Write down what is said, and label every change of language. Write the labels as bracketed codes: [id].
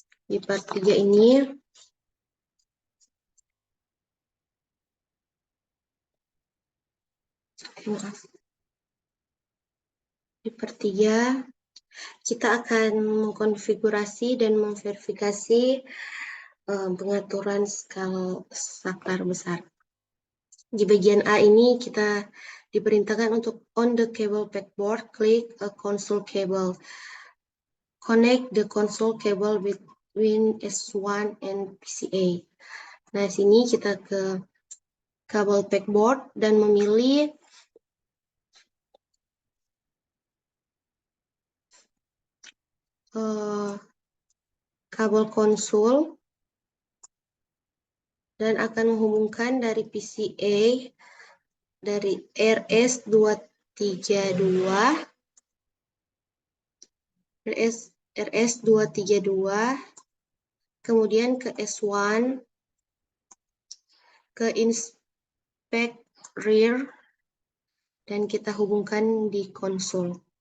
[id] Di part 3 ini, kita akan mengkonfigurasi dan memverifikasi pengaturan skala saklar besar. Di bagian A ini kita diperintahkan untuk [en] on the cable backboard, click a console cable. Connect the console cable between S1 and PCA. [id] Nah, sini kita ke kabel backboard dan memilih kabel konsul dan akan menghubungkan dari PCA dari RS232 kemudian ke S1 ke inspect rear dan kita hubungkan di konsol.